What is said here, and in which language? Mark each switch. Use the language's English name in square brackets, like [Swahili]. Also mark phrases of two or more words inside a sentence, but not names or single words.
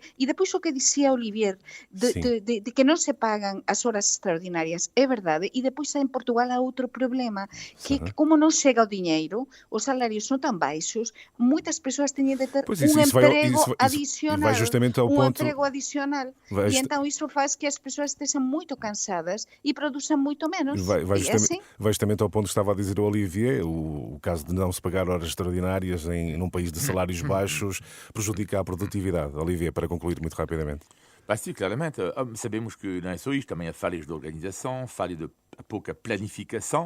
[Galician] E depois o que dicía Olivier, de que non se pagan as horas extraordinarias, é verdade. E depois en Portugal há outro problema, que como non chega o diñeiro, os salarios son tan baixos, moitas persoas teñen de ter un emprego adicional. [Portuguese] Emprego adicional. [Galician] E entón iso [Portuguese] faz que as persoas estejam muito cansadas e produzam muito menos. Vai justamente ao ponto que estava a dizer o Olivier, o caso de não se pagar horas extraordinárias num país de salários baixos prejudica a produtividade. Olivier, para concluir muito rapidamente. Sim, claramente. Sabemos que não é só isto, também há falhas de organização, falha de pouca planificação.